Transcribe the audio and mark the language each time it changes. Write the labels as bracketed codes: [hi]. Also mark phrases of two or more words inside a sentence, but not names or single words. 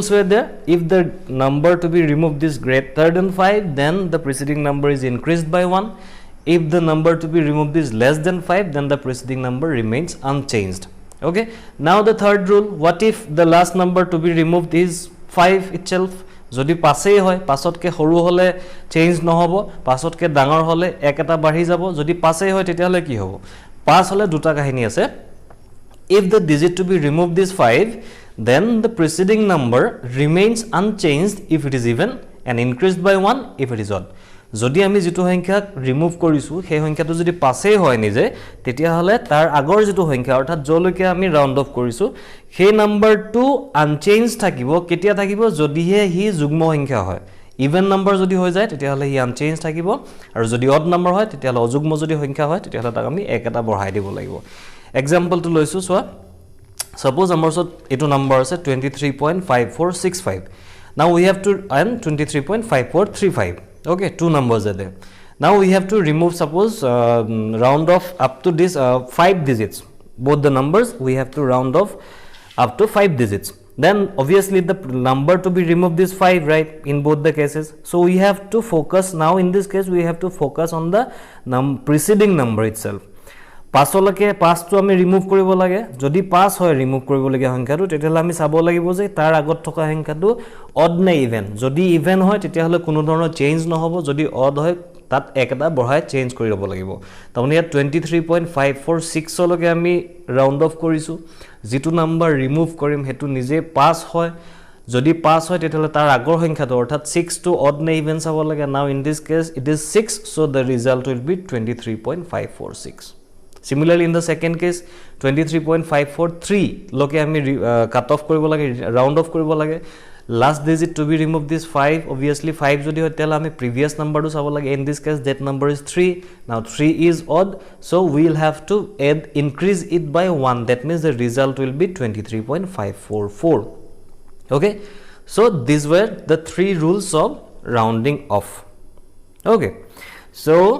[en] were there if the number to be removed is greater than 5 then the preceding number is increased by 1 if the number to be removed is less than 5 then the preceding number remains unchanged okay now the third rule what if the last number to be removed is 5 itself [as] যদি পাছেই হয় পাছতকে সৰু হলে চেঞ্জ নহব পাছতকে ডাঙৰ হলে এক এটা বাঢ়ি যাব যদি পাছেই হয় তেতিয়াহলে কি হ'ব পাছ হলে দুটা কাহিনী [en] আছে if the digit to be removed is 5 then the preceding number remains unchanged if it is even and increased by 1 if it [as] is odd যদি আমি যেটো সংখ্যা ৰিমুভ কৰিছো সেই সংখ্যাটো যদি পাছেই হয় নিজে তেতিয়া হলে তাৰ আগৰ যেটো সংখ্যা অৰ্থাৎ জলৈকে আমি [en] round off [as] কৰিছো সেই নাম্বাৰটো আনচেঞ্জ থাকিব কেতিয়া থাকিব যদিহে হি যুগ্ম সংখ্যা হয় [en] even number [as] যদি হৈ যায় তেতিয়া হলে হি আনচেঞ্জ থাকিব আৰু যদি [en] odd number [as] হয় তেতিয়া হলে অযুগ্ম যদি সংখ্যা হয় তেতিয়া হলে তাক আমি এক এটা বঢ়াই দিব লাগিব এক্সাম্পল টো লৈছো সোৱা [en] suppose our [as] etu [en] number is 23.5465 now we have to and 23.5435 okay two numbers are there now we have to remove suppose round off up to this 5 digits both the numbers we have to round off up to 5 digits then obviously the number to be removed is 5 right in both the cases so we have to focus now in this case we have to focus on the preceding number itself [as] পাছলৈকে পাছটো আমি ৰিমুভ কৰিব লাগে যদি পাছ হয় ৰিমুভ কৰিব লাগে সংখ্যাটো তেতিয়াহলে আমি চাব লাগিব যে তাৰ আগত থকা সংখ্যাটো অড নে ইভেন যদি ইভেন হয় তেতিয়াহলে কোনো ধৰণৰ চেঞ্জ নহব যদি অড হয় তাত একটা বঢ়াই চেঞ্জ কৰি ল'ব লাগিব তাৰমানে ইয়াত 23.546 লকে আমি [en] round off [as] কৰিছো যেটো নাম্বাৰ ৰিমুভ কৰিম হেতু নিজে পাছ হয় যদি পাছ হয় তেতিয়াহলে তাৰ আগৰ সংখ্যাটো অৰ্থাৎ 6 টু অড নে ইভেন চাব লাগে [en] now in this case it is [as] 6 [en] so the result will be 23.546 similarly in the second case 23.543 [as] লৈকে আমি [en] cut off [as] কৰিব লাগে [en] round off [as] কৰিব লাগে [en] last digit to be removed this 5 obviously 5 [as] যদি হয় তেন্তে আমি [en] previous number [as] টো চাব লাগে [en] in this case that number is 3 now 3 is odd so we will have to add increase it by 1 that means the result will be 23.544 okay so these were the three rules of rounding off okay so